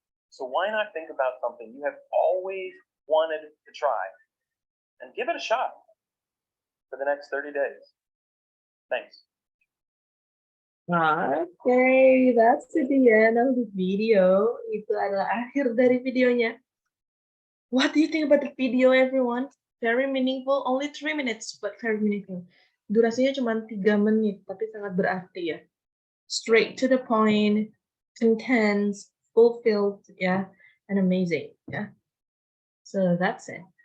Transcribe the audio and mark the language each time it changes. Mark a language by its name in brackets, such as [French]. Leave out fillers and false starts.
[English] So why not think about something you have always wanted to try and give it a shot for the next 30 days? Thanks. Okay, that's the end of the video. [Indonesian] Itu adalah akhir dari videonya. [English] What do you think about the video, everyone? Very meaningful, only 3 minutes, but very meaningful. [Indonesian] Durasinya cuma 3 menit, tapi sangat berarti ya. [English] Straight to the point, intense, fulfilled, yeah, and amazing, yeah. So that's it.